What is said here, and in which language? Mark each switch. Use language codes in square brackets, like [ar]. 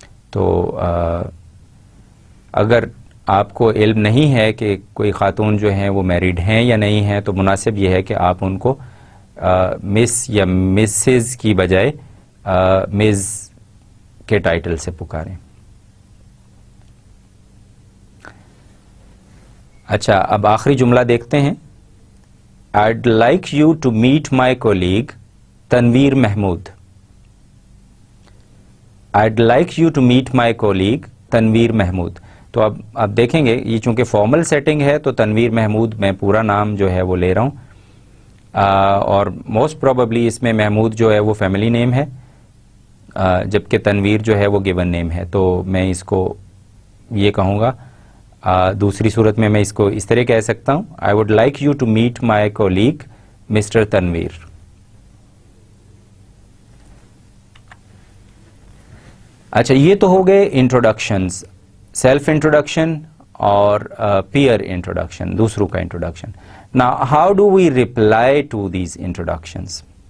[ur] تو اگر آپ کو علم نہیں ہے کہ کوئی خاتون جو ہیں وہ میریڈ ہیں یا نہیں ہیں تو مناسب یہ ہے کہ آپ ان کو مس یا مسز کی بجائے مز کے ٹائٹل سے پکاریں. اچھا، اب آخری جملہ دیکھتے ہیں. [en] I'd like you to meet my colleague Tanveer Mahmood. I'd like you to meet my colleague Tanveer Mahmood. [ur] تو اب آپ دیکھیں گے یہ چونکہ فارمل سیٹنگ ہے تو تنویر محمود میں پورا نام جو ہے وہ لے رہا ہوں، اور موسٹ پروبیبلی اس میں محمود جو ہے وہ فیملی نیم ہے، جبکہ تنویر جو ہے وہ گیون نیم ہے، تو میں اس کو یہ کہوں گا. دوسری صورت میں اس کو اس طرح کہہ سکتا ہوں، [en] I would like you to meet my colleague mister Tanveer. [ur] اچھا، یہ تو ہو گئے انٹروڈکشنز، سیلف انٹروڈکشن اور پیئر انٹروڈکشن، دوسروں کا introduction. [en] Now, how do we reply to these introductions?